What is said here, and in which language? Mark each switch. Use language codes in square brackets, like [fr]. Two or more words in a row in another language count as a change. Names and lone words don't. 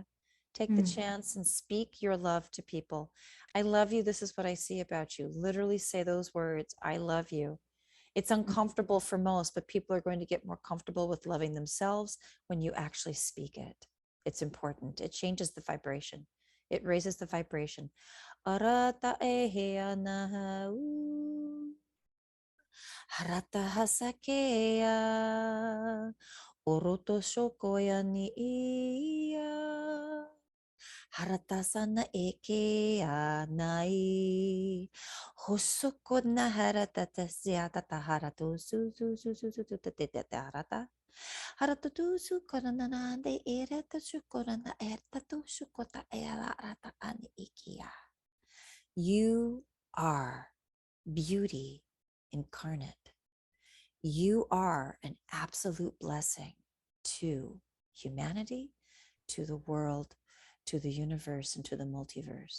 [en] Take the chance and speak your love to people. I love you. This is what I see about you. Literally say those words. I love you. It's uncomfortable for most, but people are going to get more comfortable with loving themselves when you actually speak it. It's important. It changes the vibration. It raises the vibration. Arata ehea naha u. Harata hasakea. Oroto shokoya ni ia. Harata sana eke anai. Hosoko na harata tasiata taharatu su su su su su tu te harata. Harata tu su korana de ereta su korana erta tu su kota era rata ani ikia. You are beauty incarnate. You are an absolute blessing to humanity, to the world, to the universe, and to the multiverse.